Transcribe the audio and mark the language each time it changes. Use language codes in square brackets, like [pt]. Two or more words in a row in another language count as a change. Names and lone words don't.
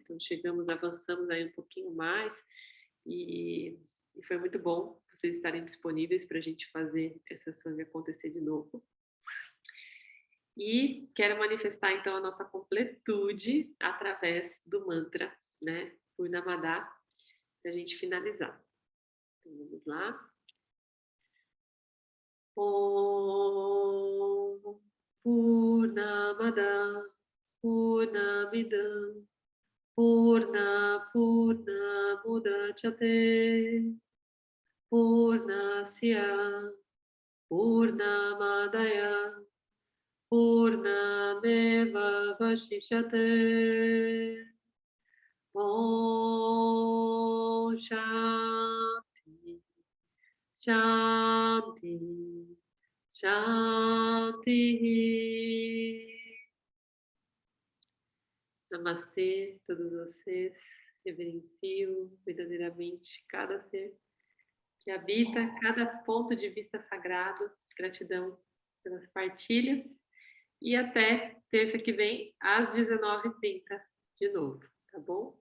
[pt] Então, avançamos aí um pouquinho mais, e foi muito bom vocês estarem disponíveis para a gente fazer essa sanga acontecer de novo. E quero manifestar, então, a nossa completude através do mantra, né? Purnamada, para a gente finalizar. Então, vamos lá. [sa] ॐ पूर्णमदः पूर्णमिदं पूर्णात् उदच्यते पूर्णस्य पूर्णमादाय पूर्णमेव अवशिष्यते. ॐ शान्तिः शान्तिः शान्तिः. [pt] Namastê, todos vocês. Reverencio verdadeiramente cada ser que habita cada ponto de vista sagrado. Gratidão pelas partilhas. E até terça que vem, às 19h30, de novo, tá bom?